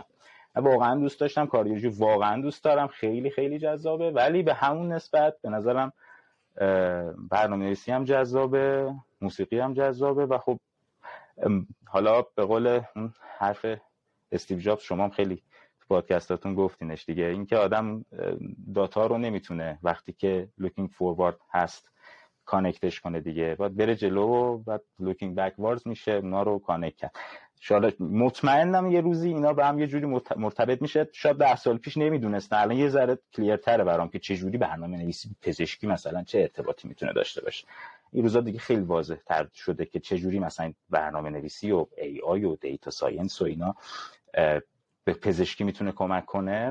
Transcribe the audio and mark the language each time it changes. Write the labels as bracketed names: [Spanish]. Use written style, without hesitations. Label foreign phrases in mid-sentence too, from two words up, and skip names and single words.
[Persian] من واقعا دوست داشتم، کاردیولوژی واقعا دوست دارم، خیلی خیلی جذابه، ولی به همون نسبت به نظرم برنامه‌نویسی هم جذابه، موسیقی هم جذابه. و خب حالا به قول اون حرف استیو جابز شما هم خیلی تو پادکستاتون گفتینش دیگه، اینکه آدم داتا رو نمیتونه وقتی که [English] looking forward [Persian] هست کانکتش کنه دیگه، باید بره جلو و بعد [English] looking backwards [Persian] میشه اونا رو کانکت کرد. شاید مطمئنم یه روزی اینا به هم یه جوری مرتبط میشه. شاید 10 سال پیش نمیدونستم، الان یه ذره کلیرتره برام که چه جوری برنامه‌نویسی پزشکی مثلا چه ارتباطی میتونه داشته باشه. این روزا دیگه خیلی واضح تر شده که چه جوری مثلا برنامه‌نویسی و AI و [English] data science [Persian] و اینا به پزشکی میتونه کمک کنه.